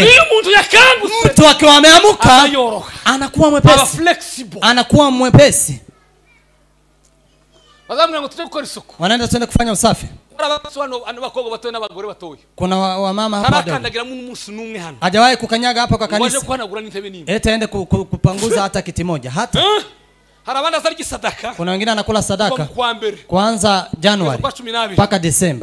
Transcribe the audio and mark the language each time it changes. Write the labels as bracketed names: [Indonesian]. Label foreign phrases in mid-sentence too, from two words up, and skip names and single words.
[Swahili] Mtu akiwa ameamuka anakuwa mwepesi, anakuwa mwepesi. [Kinyarwanda] Wazamwe ngo tuje gukora isuku. [Swahili] Wanaenda twende kufanya usafi. Kuna wamama hapa hajawahi kukanyaga hapa kwa kanisa eti aende kupanguza hata kiti moja hata. Kuna wengine anakula sadaka kuanza Januari mpaka Desemba.